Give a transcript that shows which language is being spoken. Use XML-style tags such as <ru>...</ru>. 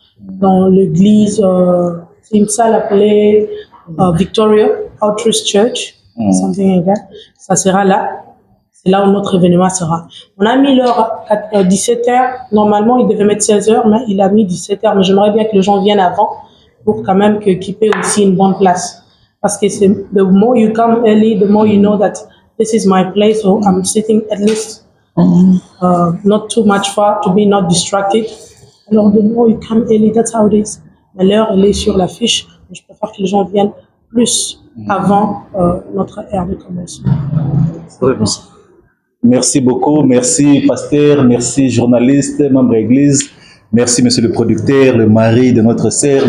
<fr>Dans l'église, c'est une salle appelée Victoria Outreach Church,</fr> <en>something like that.</en> <fr>Ça sera là, c'est là où notre événement sera. On a mis l'heure à 17h, normalement il devait mettre 16h, mais il a mis 17h, mais j'aimerais bien que les gens viennent avant pour quand même qu'ils aient aussi une bonne place. Parce que c'est</fr> <en>the more you come early, the more you know that this is my place, so I'm sitting at least not too much far to be not distracted. Alors, the more you come early, that's how it is.</en> <fr>Mais l'heure, elle est sur l'affiche. Je préfère que les gens viennent plus avant notre heure de commencement. Merci beaucoup. Merci, pasteur. Merci, journaliste, membre d'église. Merci, monsieur le producteur, le mari de notre sœur.</fr>